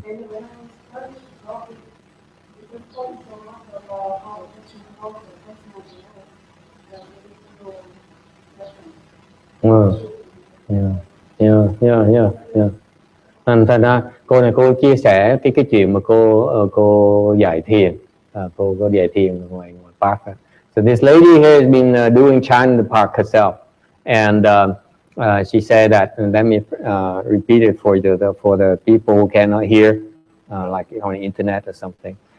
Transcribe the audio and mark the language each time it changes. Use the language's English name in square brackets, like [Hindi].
[English] and when I started to talk, it was talking so much about how attention helps the personal life that we need to go different. Yeah. [Vietnamese] Thành ra cô này cô chia sẻ cái chuyện mà cô dạy thiền, cô dạy thiền ngoài park. [English] So this lady here has been doing chant in the park herself, and she said that. And let me repeat it for the people who cannot hear, like on the internet or something.